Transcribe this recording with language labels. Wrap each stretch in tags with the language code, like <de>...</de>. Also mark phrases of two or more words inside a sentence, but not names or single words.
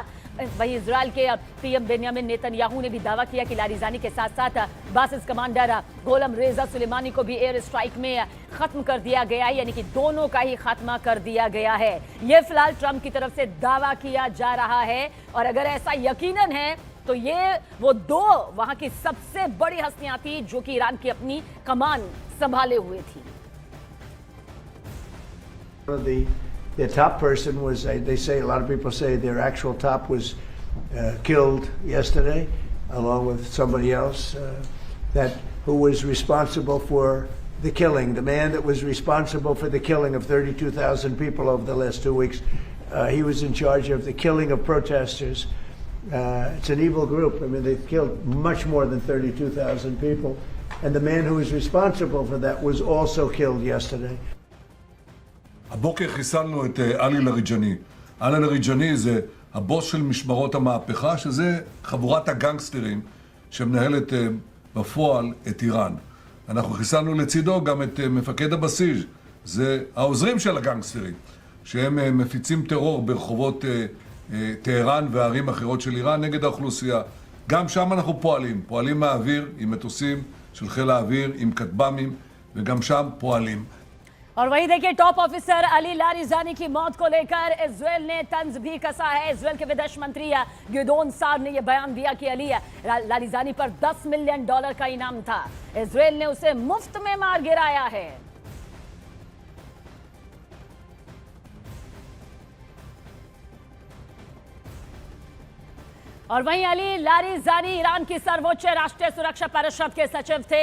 <hi>वहीं इजराइल के पीएम बेंयामिन नेतन्याहू ने भी दावा किया कि लारिजानी के साथ साथ बासिस कमांडर गोलम रेजा सुलेमानी को भी</hi> <en>air strike</en> <hi>में खत्म कर दिया गया है, यानी कि दोनों का ही खात्मा कर दिया गया है। यह फिलहाल ट्रंप की तरफ से दावा किया जा रहा है। और अगर ऐसा यकीनन है तो ये वो दो वहां की सबसे बड़ी हस्तियां थी जो कि ईरान की अपनी कमान संभाले हुए थी।</hi> <en>The top person was, they say, a lot of people say their actual top was killed yesterday, along with somebody else who was responsible for the killing. The man that was responsible for the killing of 32,000 people over the last 2 weeks, he was in charge of the killing of protesters. It's an evil group. I mean, they've killed much more than 32,000 people. And the man who was responsible for that was also killed yesterday.</en> <he>הבוקר חיסלנו את עלי לריג'אני. עלי לריג'אני זה הבוס של משמרות המהפכה, שזה חבורת הגנגסטרים שמנהלת בפועל את איראן. אנחנו חיסלנו לצידו גם את מפקד הבסיס, זה העוזרים של הגנגסטרים, שהם מפיצים טרור ברחובות טהרן וערים אחרות של איראן נגד האוכלוסייה. גם שם אנחנו פועלים מהאוויר עם מטוסים של חיל האוויר, עם כטב"מים, וגם שם פועלים.</he> <hi>और वही देखिए</hi> <en>top officer</en> <hi>अली लारिजानी की मौत को लेकर इजराइल ने तंज भी कसा है। इजराइल के विदेश मंत्री गिदोन सार ने यह बयान दिया कि अली लारिजानी पर $10 मिलियन का इनाम था। इजराइल ने उसे मुफ्त में मार गिराया है। और वहीं अली लारिजानी ईरान की सर्वोच्च राष्ट्रीय सुरक्षा परिषद के सचिव थे।</hi>